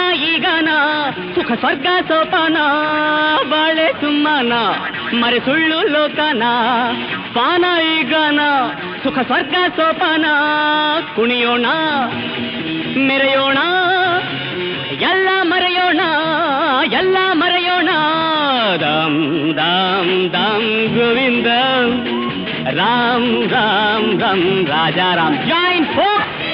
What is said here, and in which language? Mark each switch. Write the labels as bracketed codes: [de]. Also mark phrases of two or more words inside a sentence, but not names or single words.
[kn] ಈಗನ ಸುಖ ಸ್ವರ್ಗ ಸೋಪಾನ ಬಾಳೆ ಸುಮ್ಮನ ಮರೆ ಸುಳ್ಳು ಲೋಕನ ಪಾನ ಈಗನ ಸುಖ ಸ್ವರ್ಗ ಸೋಪಾನ ಕುಣಿಯೋಣ ಮೆರೆಯೋಣ ಎಲ್ಲ ಮರೆಯೋಣ [hi] ದಂ ದಂ ದಂ ಗೋವಿಂದ Ram, Ram, Ram, Raja Ram. [en] Join folks!